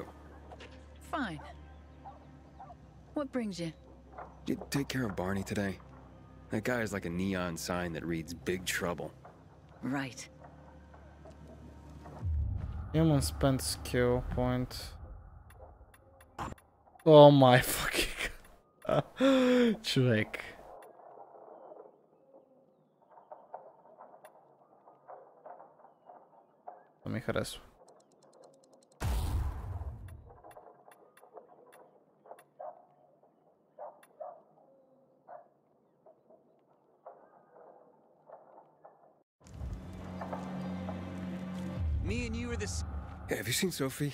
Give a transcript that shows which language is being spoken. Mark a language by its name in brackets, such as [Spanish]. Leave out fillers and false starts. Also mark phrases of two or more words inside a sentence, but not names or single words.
[English] Fine. What brings you? Did you take care of Barney today? That guy is like a neon sign that reads Big Trouble. Right. Human spent skill point. Oh my fucking... [Bulgarian] Човек. Това ми харесва. [English] Me and you are the... Hey, have you seen Sophie?